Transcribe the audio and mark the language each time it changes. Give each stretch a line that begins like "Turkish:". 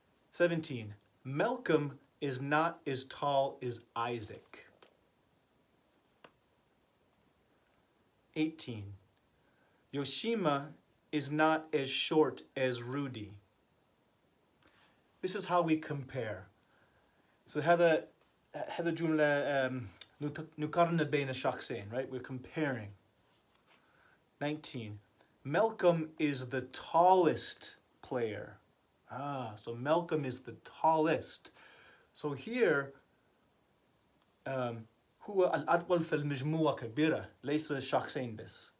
English: 17, Malcolm is not as tall as Isaac. 18. Yoshima is not as short as Rudy. This is how we compare.
Arabic: So هذا جملة نقارن بين الشخصين, right?
English: We're comparing. 19. Malcolm is the tallest player. So Malcolm is the tallest. So here
Arabic: هو الأطول في المجموعة كبيرة ليس شخصين بس.